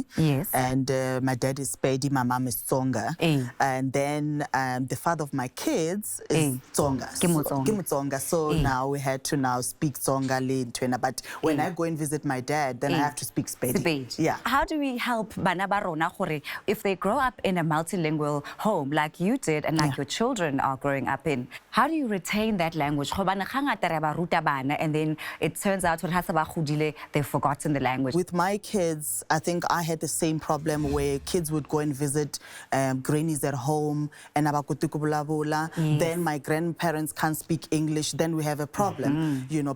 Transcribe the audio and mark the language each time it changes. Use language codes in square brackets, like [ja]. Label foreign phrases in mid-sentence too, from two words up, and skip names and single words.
[en] Yes. And my dad is Pedi, my mom is Tsonga. And then the father of my kids is Tsonga. Tsonga. So now we had to now speak Tsonga Lintwena. But when I go and visit my dad, then I have to speak Pedi. Yeah. How do we help [tn] bana ba rona gore [en] if they grow up in a multilingual home like you did and like your children are growing up in? How do you retain that language? And then it turns out they've forgotten the language. With my kids, I think I had the same problem where kids would go and visit grannies at home and then my grandparents can't speak English, then we have a problem, you know.